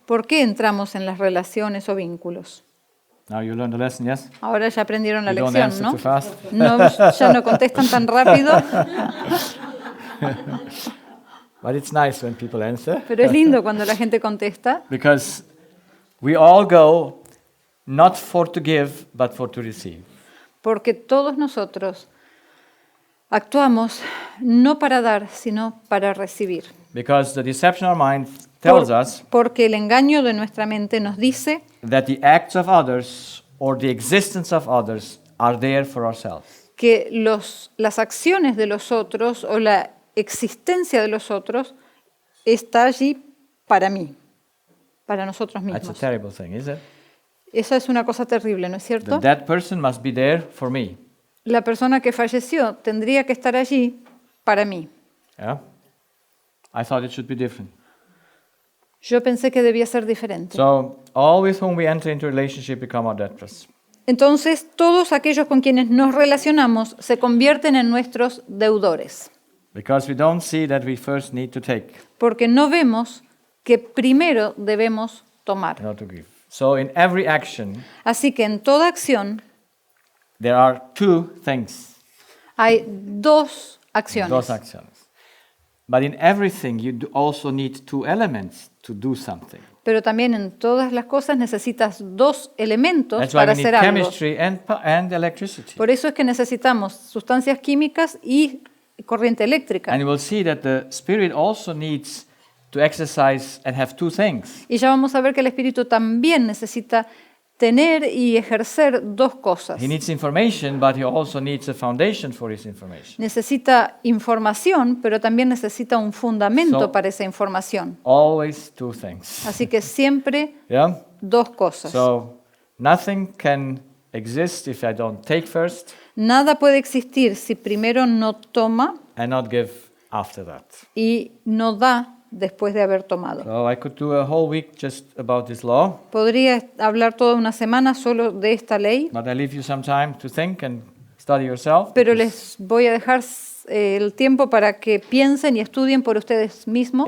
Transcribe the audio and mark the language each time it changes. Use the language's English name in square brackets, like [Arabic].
[Spanish] ¿Por qué entramos en las relaciones o vínculos? [English] Now you learned the lesson, yes? [Spanish] Ahora ya aprendieron la [English] You don't [Spanish] lección, [English] answer [Spanish] ¿no? [English] too fast. [Spanish] Ya no contestan tan rápido, [English] But it's nice when people answer. [Spanish] pero es lindo cuando la gente contesta, [English] Because we all go not for to give, but for to receive. [Spanish] porque todos nosotros Actuamos no para dar, sino para recibir. [English] Because the deception of our mind tells us [Spanish] Porque el engaño de nuestra mente nos dice [English] that the acts of others or the existence of others are there for ourselves. [Spanish] que las acciones de los otros o la existencia de los otros está allí para mí, para nosotros [English] That's a [Spanish] mismos. [English] terrible thing, is it? [Spanish] Eso es una cosa terrible, ¿no es cierto? [English] That person must be there for me. [Spanish] La persona que falleció tendría que estar allí para mí. [English] Yeah? I thought it should be different. [Spanish] Yo pensé que debía ser diferente. [English] So, all with whom we enter into a relationship become our debtors. [Spanish] Entonces, todos aquellos con quienes nos relacionamos se convierten en nuestros deudores, [English] Because we don't see that we first need to take [Spanish] porque no vemos que primero debemos tomar. [English] in order to give. So, in every action, [Spanish] Así que en toda acción [English] there are two things, [Spanish] hay dos acciones. [English] those actions. But in everything, you also need two elements to do something. [Spanish] Pero también en todas las cosas necesitas dos elementos [English] That's why [Spanish] para [English] we need [Spanish] hacer algo. [English] chemistry and electricity. [Spanish] Por eso es que necesitamos sustancias químicas y corriente eléctrica. [English] And you will see that the Spirit also needs to exercise and have two things. [Spanish] Y ya vamos a ver que el espíritu también necesita tener y ejercer dos cosas. [English] He needs information, but he also needs a foundation for his information. [Spanish] Necesita información, pero también necesita un fundamento [English] So- [Spanish] para esa información. [English] Always two things. [Spanish] Así que siempre [English] Yeah? [Spanish] dos cosas. [English] So nothing can exist if I don't take first [Spanish] Nada puede existir si primero no toma [English] and not give after that. [Spanish] y no da después de haber tomado. [English] So I could do a whole week just about this law, [Spanish] Podría hablar toda una semana solo de esta ley, [English] but I leave you some time to think and study yourself. [Spanish] pero [English] because- [Spanish] les voy a dejar el tiempo para que piensen y estudien por ustedes mismos.